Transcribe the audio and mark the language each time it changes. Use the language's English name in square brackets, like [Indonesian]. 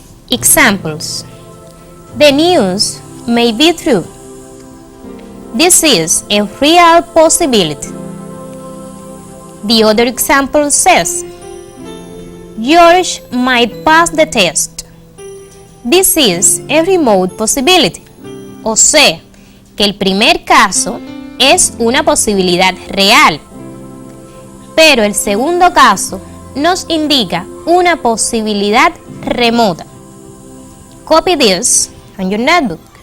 [English] Examples. The news may be true. This is a real possibility. The other example says, George might pass the test. This is a remote possibility. [Spanish] O sea, que el primer caso es una posibilidad real, pero el segundo caso nos indica una posibilidad remota. [English] Copy this on your notebook.